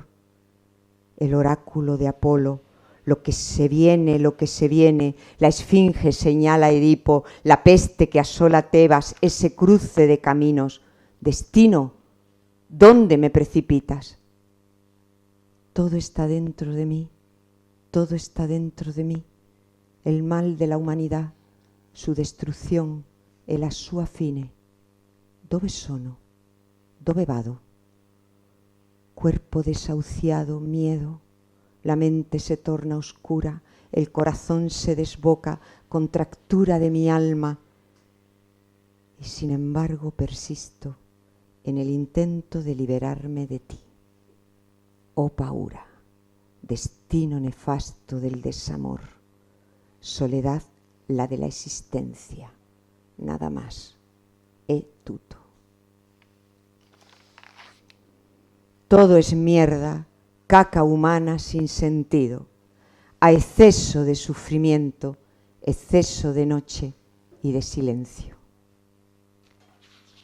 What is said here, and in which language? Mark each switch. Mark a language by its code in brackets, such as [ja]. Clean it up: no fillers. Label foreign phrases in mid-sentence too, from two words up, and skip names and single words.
[es] El oráculo de Apolo, lo que se viene, la esfinge señala a Edipo, la peste que asola Tebas, ese cruce de caminos. Destino, ¿dónde me precipitas? Todo está dentro de mí, todo está dentro de mí. El mal de la humanidad, su destrucción [it] e la sua fine. Dove sono? Dove vado? [es] Cuerpo desahuciado, miedo. La mente se torna oscura, el corazón se desboca, contractura de mi alma. Y sin embargo persisto en el intento de liberarme de ti. Oh paura, destino nefasto del desamor, soledad la de la existencia, nada más, [it] è tutto. [es] Todo es mierda, caca humana sin sentido, a exceso de sufrimiento, exceso de noche y de silencio.